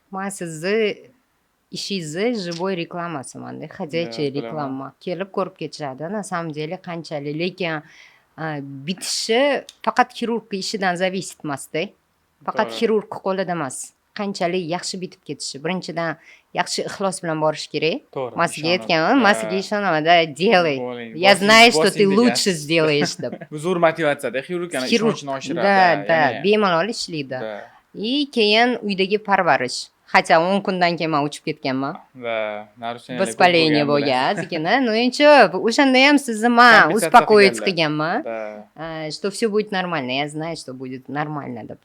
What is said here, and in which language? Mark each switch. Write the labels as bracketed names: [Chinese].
[Uzbek] Men sizni ishingizni живой reklamasiman-da, ходячая reklama. Kelib ko'rib ketishadi. На самом деле qanchalik, lekin bitishi faqat xirurg ishidan зависит emas-da. Faqat xirurg qo'lida emas. Qanchalik yaxshi bitib ketishi. Birinchidan yaxshi ixlos bilan borish kerak. Men sizga aytganman, men sizga ishonaman, делай. [Russian] Я знаю, что ты лучше сделаешь deb. [Uzbek] Bu zo'r motivatsiyada xirurgani ishonchini oshiradi. Da, bemalol ishlaydi. Keyin uydagi parvarish. Хотя 10 kundan keyin men uchib ketganman. [Russian] Da, narusheniya. [Uzbek] Воспаление bo'lgan, zikina. Ну nechun, o'shanda ham sizni men успокоить qilganman. [Russian] Что все будет нормально. Я знаю, что будет нормально deb.